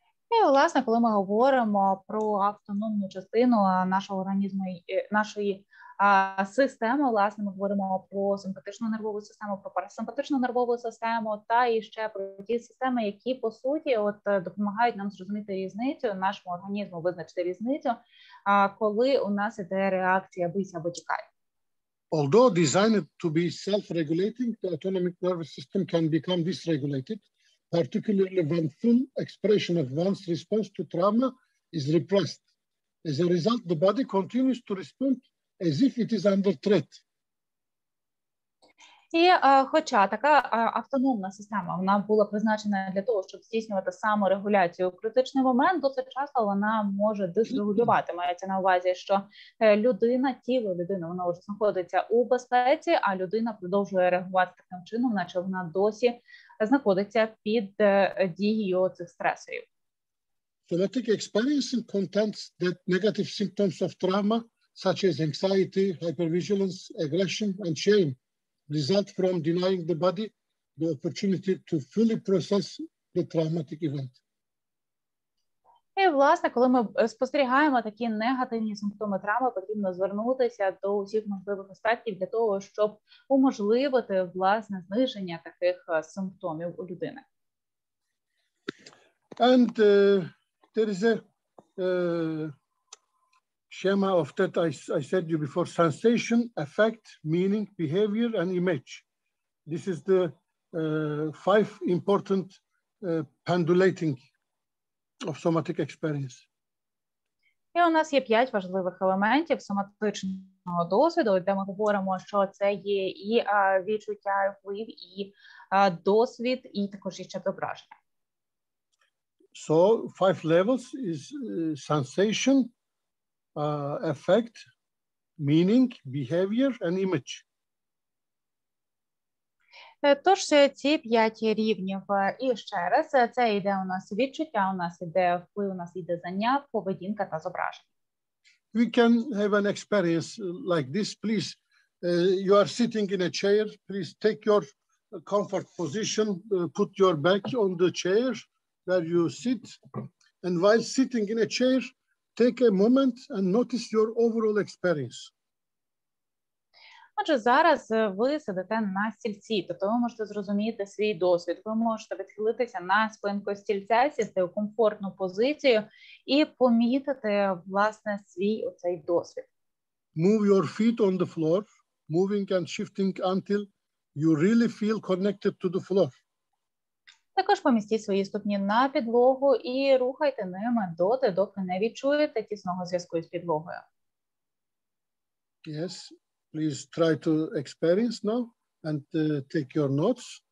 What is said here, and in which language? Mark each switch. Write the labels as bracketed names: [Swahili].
[Ukrainian] І, власне, коли ми говоримо про автономну частину нашого організму, нашої системи, власне, ми говоримо про симпатичну нервову систему, про парасимпатичну нервову систему та і ще про ті системи, які, по суті, допомагають нам зрозуміти різницю, нашому організму визначити різницю, коли у нас іде реакція бийся або тікай. [English] Although designed to be self-regulating, the autonomic nervous system can become dysregulated, particularly when full expression of one's response to trauma is repressed. As a result, the body continues to respond as if it is under threat. [Ukrainian] І хоча така автономна система, вона була призначена для того, щоб здійснювати саморегуляцію у критичний момент, досить часто вона може дисрегулювати. Мається на увазі, що тіло людини, воно вже знаходиться у безпеці, а людина продовжує реагувати таким чином, наче вона досі знаходиться під дією цих стресорів. [English] Somatic experiencing contends that negative symptoms of trauma, such as anxiety, hypervigilance, aggression, and shame, result from denying the body the opportunity to fully process the traumatic event. [Ukrainian] І, власне, коли ми спостерігаємо такі негативні симптоми травми, потрібно звернутися до усіх можливих аспектів для того, щоб уможливити, власне, зниження таких симптомів у людини. [English] And there is a schema of that I said you before: sensation, affect, meaning, behavior, and image. This is the 5 important pendulating of somatic experience. [Ukrainian] І у нас є 5 важливих елементів соматичного досвіду, де ми говоримо, що це є і відчуття, вплив, і досвід, і також іще зображення. [English] So 5 levels is sensation, affect, meaning, behavior, and image. [Ukrainian] Тож ці 5 рівнів. І ще раз, це йде у нас відчуття, у нас йде вплив, у нас йде знання, поведінка та зображення. [English] We can have an experience like this. Please, you are sitting in a chair. Please take your comfort position, put your back on the chair where you sit. And while sitting in a chair, take a moment and notice your overall experience. [Ukrainian] Отже, зараз ви сидите на стільці, тобто ви можете зрозуміти свій досвід, ви можете відхилитися на спинку стільця, сісти у комфортну позицію і помітити, власне, свій оцей досвід. [English] Move your feet on the floor, moving and shifting until you really feel connected to the floor. [Ukrainian] Також помістіть свої ступні на підлогу і рухайте ними доти, доки не відчуєте тісного зв'язку з підлогою. [English] Yes. Please try to experience now and take your notes.